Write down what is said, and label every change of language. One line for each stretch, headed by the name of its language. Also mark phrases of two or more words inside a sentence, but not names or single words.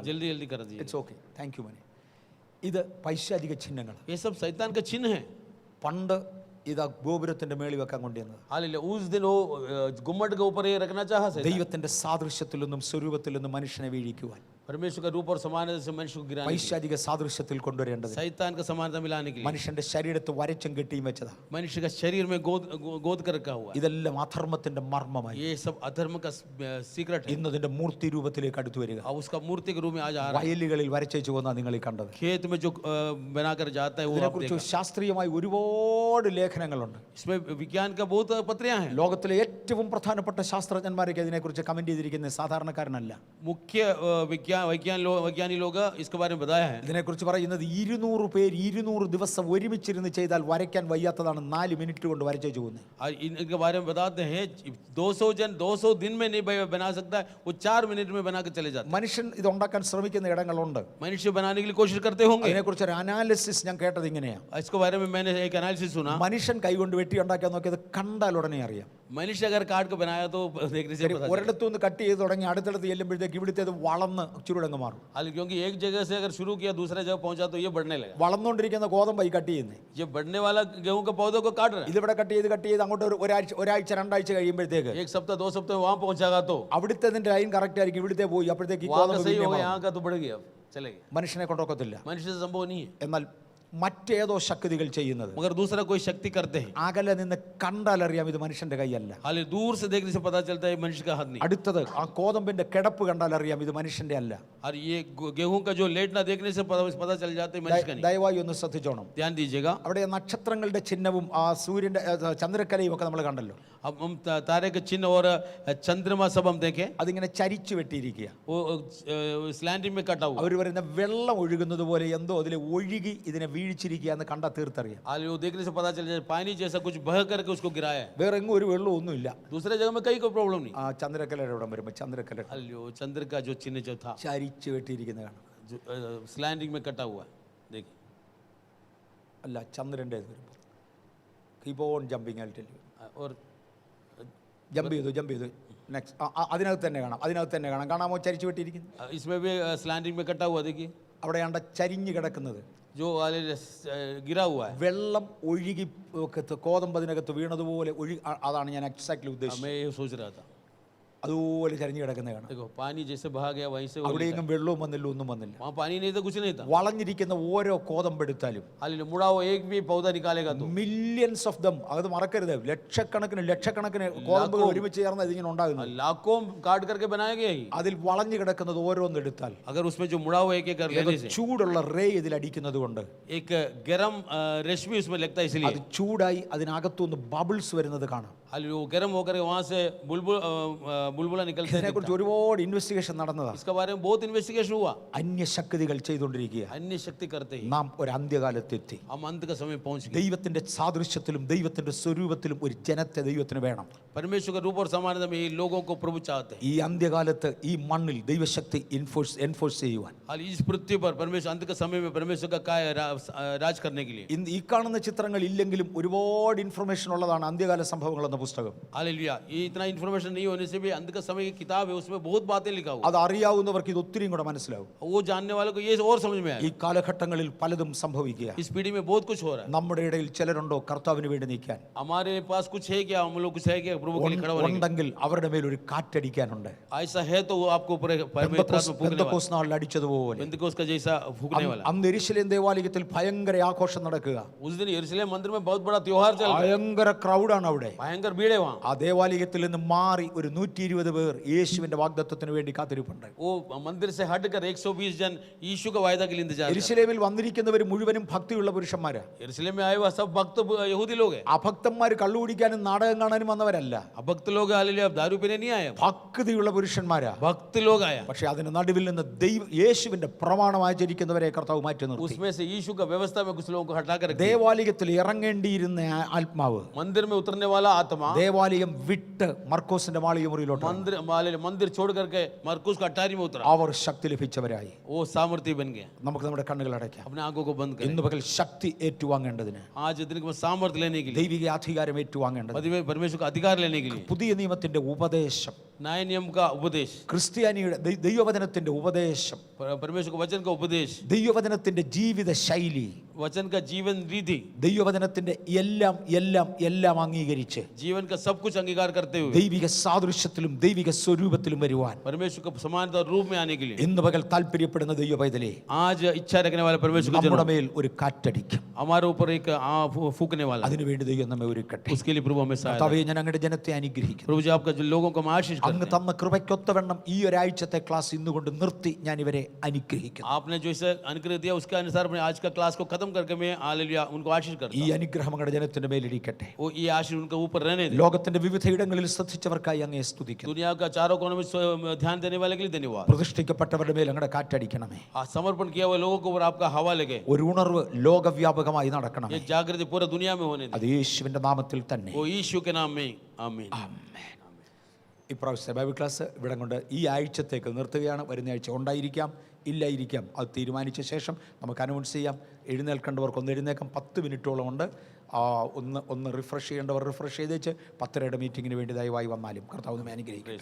Hindi: जल्दी जल्दी कर दीजिए.
English: It's okay. Thank you
Malayalam: മനെ. ഇത് പൈശാചിക ചിഹ്നങ്ങൾ.
Hindi: ये सब शैतान का चिन्ह है.
Malayalam: പണ്ട് ഇതാ ഗോപുരത്തിന്റെ മേളിൽ വെക്കാൻ കൊണ്ടുവന്നത്.
Hindi: हालेलुया उस दिन वो गुम्मट के ऊपर ये रखना चाहा शैतान.
Malayalam: ദൈവത്തിന്റെ സാദൃശ്യത്തിൽ നിന്നും സ്വരൂപത്തിൽ നിന്നും മനുഷ്യനെ വീഴിക്കുവാൻ,
Hindi: परमेश्वर का रूप और समानता से मनुष्य को गिराने के लिए,
Malayalam: പൈശാചിക സാദൃശ്യത്തിൽ കൊണ്ടുവരേണ്ടത്
Hindi: शैतान का समानता मिलाने के लिए
Malayalam: മനുഷ്യന്റെ ശരീരത്തെ വരച്ചും കെട്ടിയും വെച്ചതാ.
Hindi: मनुष्य का शरीर में गोद कर रखा हुआ है.
Malayalam: ഇതെല്ലാം അധർമ്മത്തിന്റെ മർമ്മമായി
Hindi: ये सब अधर्म का सीक्रेट है.
Malayalam: ഇന്നതിന്റെ മൂർത്തി രൂപത്തിലേക്ക് അടുത്തു വരിക.
Hindi: और उसका मूर्ति के रूप में आज आ रहा है.
Malayalam: വയലുകളിൽ വരച്ചു പോകുന്ന നിങ്ങൾ ഈ കണ്ടത്.
Hindi: खेत में जो बनाकर जाता है वो आप
Malayalam: ഇതിനെക്കുറിച്ച്
Hindi: देखा.
Malayalam: ശാസ്ത്രീയമായി ഒരുപാട് ലേഖനങ്ങളുണ്ട്.
Hindi: इसमें विज्ञान का बहुत पत्रियां हैं.
Malayalam: ലോകത്തിലെ ഏറ്റവും പ്രധാനപ്പെട്ട ശാസ്ത്രജ്ഞന്മാരൊക്കെ ഇതിനെക്കുറിച്ച് കമന്റ് ചെയ്തിരിക്കുന്നത് സാധാരണക്കാരനല്ല.
Hindi: मुख्य वैज्ञानिक लोग इसके बारे में बताया है.
Malayalam: ഇതിനെക്കുറിച്ച് പറയുന്നത് 200 പേര് 200 ദിവസം ഒരുമിച്ചിരുന്ന് ചെയ്താൽ വരയ്ക്കാൻ വയ്യാത്തതാണ് 4 മിനിറ്റ് കൊണ്ട് വരച്ചു പോകുന്നത്.
Hindi: और इनके बारे में बताते हैं 200 जन 200 दिन में नहीं बना सकता है, वो 4 मिनट में बना के चले जाते हैं.
Malayalam: മനുഷ്യൻ ഇത് ഉണ്ടാക്കാൻ ശ്രമിക്കുന്ന ഇടങ്ങളുണ്ട്.
Hindi: मनुष्य बनाने के लिए कोशिश करते होंगे.
Malayalam: അതിനെക്കുറിച്ച് ഒരു അനാലിസിസ് ഞാൻ കേട്ടത് ഇങ്ങനെയാണ്.
Hindi: इसके बारे में मैंने एक एनालिसिस सुना.
Malayalam: മനുഷ്യൻ കൈകൊണ്ട് വെട്ടി ഉണ്ടാക്കാൻ നോക്കിയത് കണ്ടാൽ ഉടനെ അറിയാം.
Hindi: मनुष्य अगर काट के बनाया तो देखने से पता चलेगा.
Malayalam: ഒരിടത്തു നിന്ന് കട്ട് ചെയ്ത് തുടങ്ങി അടുത്തടുത്ത് ചെല്ലുമ്പോഴത്തേക്ക് ഇവിടുത്തേത് വളർന്ന് ചുരുടങ്ങ് മാറും.
Hindi: क्योंकि एक जगह से अगर शुरू किया दूसरे जगह पहुंचा तो ये बढ़ने लगा.
Malayalam: വളർന്നുകൊണ്ടിരിക്കുന്ന ഗോതമ്പായി കട്ട് ചെയ്യുന്നത്.
Hindi: ये बढ़ने वाला गेहूं के पौधों को काट रहा है.
Malayalam: ഇതിവിടെ കട്ട് ചെയ്ത് അങ്ങോട്ട് ഒരാഴ്ച 2 ആഴ്ച കഴിയുമ്പോഴത്തേക്ക്
Hindi: एक सप्ताह 2 सप्ताह वहां पहुंचागा तो
Malayalam: അവിടുത്തെ ലൈൻ കറക്റ്റ് ആയിരിക്കും. ഇവിടുത്തെ പോയി അപ്പോഴത്തേക്ക് ഈ
Hindi: वहां का
Malayalam: ഗോതമ്പ്
Hindi: सही
Malayalam: പിന്നെ
Hindi: होगा,
Malayalam: വളരും.
Hindi: यहाँ का तो बढ़ गया, चले गया.
Malayalam: മനുഷ്യനെ കൊണ്ടൊക്കത്തില്ല.
Hindi: मनुष्य से संभव नहीं है.
Malayalam: എന്നാൽ മറ്റേതോ ശക്തികൾ ചെയ്യുന്നത്
Hindi: मगर दूसरा कोई शक्ति करते हैं.
Malayalam: അകലെ നിന്ന് കണ്ടാൽ അറിയാം ഇത് മനുഷ്യന്റെ കൈയല്ല.
Hindi: हाल दूर से देखने से पता चलता है मनुष्य का हाथ नहीं.
Malayalam: അടുത്തത് ആ കോതമ്പിന്റെ കിടപ്പ് കണ്ടാൽ അറിയാം ഇത് മനുഷ്യന്റെ അല്ല.
Hindi: और ये गेहूं का जो लेटना देखने से पता चल जाता है मनुष्य का नहीं.
Malayalam: ദയവായി ഒന്ന് ശ്രദ്ധിച്ചോണം.
Hindi: ध्यान दीजिएगा.
Malayalam: അവിടെ നക്ഷത്രങ്ങളുടെ ചിഹ്നവും ആ സൂര്യന്റെ ചന്ദ്രക്കലയും ഒക്കെ നമ്മൾ കണ്ടല്ലോ.
Hindi: अब हम तारे के चिन्ह और चंद्रमा सब हम देखें.
Malayalam: അതിങ്ങനെ ചരിച്ചു വെട്ടിയിരിക്കുക.
Hindi: वो स्लैंटिंग में कटा हुआ.
Malayalam: അവർ പറയുന്ന വെള്ളം ഒഴുകുന്നത് പോലെ എന്തോ അതിൽ ഒഴുകി ഇതിനെ വീഴിച്ചിരിക്കുക എന്ന് കണ്ടാൽ തീർത്തറിയാം.
Hindi: हाल वो देखने से पता चल जाए पानी जैसा कुछ बह करके उसको गिराया है.
Malayalam: വേറെ എങ്ങും ഒരു വെള്ളവും ഒന്നുമില്ല.
Hindi: दूसरे जगह में कहीं कोई प्रॉब्लम नहीं.
Malayalam: ആ ചന്ദ്രക്കലയുടെ ഇവിടം വരുമ്പോൾ ചന്ദ്രക്കല
Hindi: हालियो चंद्र का जो चिन्ह जो था
Malayalam: ചരിച്ചു വെട്ടിയിരിക്കുന്ന കാണാം.
Hindi: जो स्लैंटिंग में कटा हुआ है. देखिए
Malayalam: അല്ല ചന്ദ്രൻ്റെ വരുമ്പോൾ
English: keep on jumping
Malayalam: ആയിട്ട്
Hindi: और
Malayalam: ജമ്പ് ചെയ്തു നെക്സ്റ്റ് അതിനകത്ത് തന്നെ കാണാം കാണാമോ ചരിച്ചു വിട്ടിരിക്കുന്നു
Hindi: इसमें भी स्लैंडिंग में कटा हुआ देखिए,
Malayalam: അവിടെ കണ്ട ചരിഞ്ഞു കിടക്കുന്നത്
Hindi: जो वाले गिरा हुआ है।
Malayalam: വെള്ളം ഒഴുകി കോതമ്പതിനകത്ത് വീണതുപോലെ അതാണ് ഞാൻ എക്സാക്ട്ലി ഉദ്ദേശിച്ചത്.
Hindi: मैं ये सोच रहा था,
Malayalam: അതുപോലെ ചരിഞ്ഞു കിടക്കുന്നത് കാണാം.
Hindi: देखो पानी जैसे बहा गया वहीं से वो
Malayalam: അവിടെയെങ്കിലും വെള്ളവും വന്നില്ല, ഒന്നും വന്നില്ല.
Hindi: वहाँ पानी नहीं था, कुछ नहीं था।
Malayalam: വളഞ്ഞിരിക്കുന്ന ഓരോ കോതമ്പെടുത്താലും
Hindi: हालेलुया, मुड़ा हुआ एक भी पौधा निकालेगा तो
English: millions of them,
Malayalam: അത് മറക്കരുത്, ലക്ഷക്കണക്കിന് കോതമ്പുകൾ ഒരുമിച്ച് ചേർന്ന് ഇതിങ്ങനെ ഉണ്ടാകുന്നത്.
Hindi: लाखों काट करके बनाया गया ही।
Malayalam: അതിൽ വളഞ്ഞു കിടക്കുന്നത് ഓരോന്നെടുത്താൽ
Hindi: अगर उसमें जो मुड़ा हुआ एक कर लेने से
Malayalam: ചൂടുള്ള റേ ഇതിൽ അടിക്കുന്നത് കൊണ്ട്
Hindi: एक गरम रेशमी उसमें लगता है,
Malayalam: അത്
Hindi: इसलिए
Malayalam: ചൂടായി അതിനകത്തുനിന്ന് ബബിൾസ് വരുന്നത് കാണാം.
Hindi: हालेलुया, वो गरम होकर वहाँ से बुलबुला निकलते हैं।
Malayalam: ഇതിനെക്കുറിച്ച് ഒരുപാട് ഇൻവെസ്റ്റിഗേഷൻ നടന്നതാണ്.
Hindi: इसके बारे में बहुत इन्वेस्टिगेशन हुआ।
Malayalam: അന്യശക്തികൾ ചെയ്തുകൊണ്ടിരിക്കുക.
Hindi: अन्य शक्ति करते ही
Malayalam: നാം ഒരു അന്ത്യകാലത്തെത്തി.
Hindi: हम अंत का समय पहुंच गए।
Malayalam: ദൈവത്തിന്റെ സാദൃശ്യത്തിലും ദൈവത്തിന്റെ സ്വരൂപത്തിലും ഒരു ജനത്തെ ദൈവത്തിന് വേണം.
Hindi: परमेश्वर का रूप और समानता में ये लोगों को प्रभु चाहते हैं।
Malayalam: ഈ അന്ത്യകാലത്ത് ഈ മണ്ണിൽ ദൈവശക്തി എൻഫോഴ്സ് ചെയ്യുവാൻ
Hindi: हाल इस पृथ्वी पर परमेश्वर अंत के समय में परमेश्वर का काय राज करने के लिए।
Malayalam: ഇന്ന് ഈ കാണുന്ന ചിത്രങ്ങൾ ഇല്ലെങ്കിലും ഒരുപാട് ഇൻഫർമേഷൻ ഉള്ളതാണ് അന്ത്യകാല സംഭവങ്ങൾ എന്ന പുസ്തകം.
Hindi: हालेलुया, ये इतना इन्फॉर्मेशन नहीं होने से भी अंत का समय की किताब है, उसमें बहुत बातें लिखा हुआ।
Malayalam: അത് അറിയാവുന്നവർക്ക് ഇത് ഒത്തിരിയും കൂടെ മനസ്സിലാവും.
Hindi: वो जानने वालों को ये और समझ में
Malayalam: ഈ
Hindi: आए।
Malayalam: കാലഘട്ടങ്ങളിൽ പലതും സംഭവിക്കുക.
Hindi: इस पीढ़ी में बहुत कुछ हो रहा है।
Malayalam: നമ്മുടെ ഇടയിൽ ചിലരുണ്ടോ കർത്താവിന് വേണ്ടി നിൽക്കാൻ?
Hindi: हमारे पास कुछ है क्या? हम लोग कुछ है क्या प्रभु के लिए खड़ा होने के लिए?
Malayalam: ഉണ്ടെങ്കിൽ അവരുടെ മേൽ ഒരു കാറ്റടിക്കാനുണ്ട്.
Hindi: ऐसा है तो वो आपको ऊपर पवित्र आत्मा फूंकने वाला,
Malayalam: പെന്തക്കോസ്ത് നാളിൽ അടിച്ചതുപോലെ.
Hindi: पेंतिकोस्त का जैसा फूंकने वाला।
Malayalam: അന്ന് യെരൂശലേം ദേവാലയത്തിൽ ഭയങ്കര ആഘോഷം നടക്കുക.
Hindi: उस दिन यरूशलेम मंदिर में बहुत बड़ा त्योहार चल रहा है,
Malayalam: ഭയങ്കര ക്രൗഡാണ് അവിടെ.
Hindi: भयंकर भीड़ है वहाँ।
Malayalam: ആ ദേവാലയത്തിൽ നിന്ന് മാറി ഒരു 120 പേർ യേശുവിന്റെ വാഗ്ദത്തത്തിന് വേണ്ടി കാത്തിരിപ്പുണ്ട്.
Hindi: वो मंदिर से हटकर 120 जन यीशु का वायदा के लिए इंतजार कर रहे हैं।
Malayalam: യെരൂശലേമിൽ വന്നിരിക്കുന്നവർ മുഴുവനും ഭക്തിയുള്ള പുരുഷന്മാരാ.
Hindi: यरूशलेम में आए हुआ सब भक्त यहूदी लोग हैं।
Malayalam: അഭക്തന്മാർ കള്ളുകുടിക്കാനും നാടകം കാണാനും വന്നവരല്ല.
Hindi: भक्त लोग हालेलुया दारू पीने नहीं आए,
Malayalam: ഭക്തിയുള്ള പുരുഷന്മാരാ.
Hindi: भक्त लोग आए।
Malayalam: പക്ഷെ അതിന് നടുവിൽ നിന്ന് യേശുവിന്റെ പ്രമാണം ആചരിക്കുന്നവരെ കർത്താവ് മാറ്റി നിർത്തി.
Hindi: उसमें से यीशु का व्यवस्था में कुछ लोगों को हटा कर
Malayalam: ദേവാലയത്തിൽ ഇറങ്ങേണ്ടിയിരുന്ന ആത്മാവ്
Hindi: मंदिर में उतरने वाला आत्मा
Malayalam: ദേവാലയം വിട്ട് മർക്കോസിന്റെ മാളിക മുറിയിലോട്ട്
Hindi: मंदिर छोड़ करके मरकुस का अटारी में उतरा।
Malayalam: അവർ ശക്തി ലഭിച്ചവരായി.
Hindi: वो सामर्थ्य बन गया।
Malayalam: നമുക്ക് നമ്മുടെ കണ്ണുകൾ അടയ്ക്കാം.
Hindi: अपने आंखों को बंद करें।
Malayalam: ഇന്ന് പകൽ ശക്തി ഏറ്റുവാങ്ങേണ്ടതിന്,
Hindi: आज दिन को सामर्थ्य लेने के लिए,
Malayalam: ദൈവിക അധികാരം ഏറ്റുവാങ്ങേണ്ടതിന്,
Hindi: परमेश्वर का अधिकार लेने के लिए,
Malayalam: പുതിയ നിയമത്തിന്റെ ഉപദേശം,
Hindi: नए नियम का उपदेश,
Malayalam: ക്രിസ്ത്യാനിയുടെ ദൈവവചനത്തിന്റെ ഉപദേശം,
Hindi: परमेश्वर का वचन का उपदेश,
Malayalam: ദൈവവചനത്തിന്റെ ജീവിത ശൈലി,
Hindi: वचन का जीवन रीति,
Malayalam: ദൈവവചനത്തിന്റെ എല്ലാം എല്ലാം എല്ലാം അംഗീകരിച്ച്
Hindi: जीवन का सब कुछ अंगीकार करते हुए
Malayalam: ദൈവിക സാദൃശ്യത്തിലും ദൈവിക സ്വരൂപത്തിലും വരുവാൻ
Hindi: परमेश्वर का समानता रूप में आने के लिए
Malayalam: ഇന്ന് പകൽ താല്പര്യപ്പെടുന്ന ദൈവ പൈതലേ,
Hindi: आज इच्छा रखने वाले परमेश्वर को
Malayalam: നമ്മുടെ മേൽ ഒരു കാറ്റടിക്കും.
Hindi: हमारे ऊपर एक फूकने वाला,
Malayalam: അതിനുവേണ്ടി ദൈവം നമ്മെ ഒരുക്കട്ടെ.
Hindi: उसके लिए प्रभु हमें सहायता।
Malayalam: കർത്താവേ, ഞാൻ അങ്ങയുടെ ജനത്തെ അനുഗ്രഹിക്കുന്നു.
Hindi: प्रभु जी आपका जो लोगों को हम आशीष करते
Malayalam: അങ്ങ്
Hindi: हैं,
Malayalam: തന്ന കൃപയ്ക്കൊത്തവണ്ണം ഈ ഒരാഴ്ചത്തെ ക്ലാസ് ഇന്നുകൊണ്ട് നിർത്തി ഞാൻ ഇവരെ അനുഗ്രഹിക്കുന്നു.
Hindi: आपने जो इसे अनुग्रह दिया उसके अनुसार अपने आज का क्लास को खत्म करके मैं हालेलुया उनको आशीष करता
Malayalam: ഈ
Hindi: हूं।
Malayalam: അനുഗ്രഹം അങ്ങയുടെ ജനത്തിന്റെ മേലിരിക്കട്ടെ.
Hindi: वो ये आशीष उनके ऊपर रहने दे।
Malayalam: ലോകത്തിന്റെ വിവിധ ഇടങ്ങളിൽ ശ്രദ്ധിച്ചവർക്കായി അങ്ങയെ സ്തുതിക്കുന്നു.
Hindi: दुनिया का चारों कोनों में ध्यान देने वाले के लिए धन्यवाद।
Malayalam: പ്രതിഷ്ഠിക്കപ്പെട്ടവരുടെ മേൽ അങ്ങയുടെ കാറ്റടിക്കണമേ.
Hindi: समर्पण किया हुआ लोगों को ऊपर आपका हवा लगे,
Malayalam: ഒരു ഉണർവ് ലോകവ്യാപകമായി നടക്കണമേ.
Hindi: ये जागृति पूरा दुनिया में होने दे,
Malayalam: അത് യേശുവിന്റെ നാമത്തിൽ തന്നെ.
Hindi: वो यीशु के नाम में आमीन।
Malayalam: ആമേൻ. ഇപ്രാവശ്യത്തെ ബൈബിൾ ക്ലാസ് ഇവിടെ കൊണ്ട് ഈ ആഴ്ചത്തേക്ക് നിർത്തുകയാണ്. വരുന്ന ആഴ്ച ഉണ്ടായിരിക്കാം, ഇല്ലായിരിക്കാം, അത് തീരുമാനിച്ച ശേഷം നമുക്ക് അനൗൺസ് ചെയ്യാം. എഴുന്നേൽക്കേണ്ടവർക്ക് ഒന്ന് എഴുന്നേക്കാം. 10 മിനിറ്റോളം ഉണ്ട്. ഒന്ന് റിഫ്രഷ് ചെയ്യേണ്ടവർ റിഫ്രഷ് ചെയ്തേച്ച് 10:30 മീറ്റിങ്ങിന് വേണ്ടി ദയവായി വന്നാലും കർത്താവ് നമ്മെ അനുഗ്രഹിക്കും.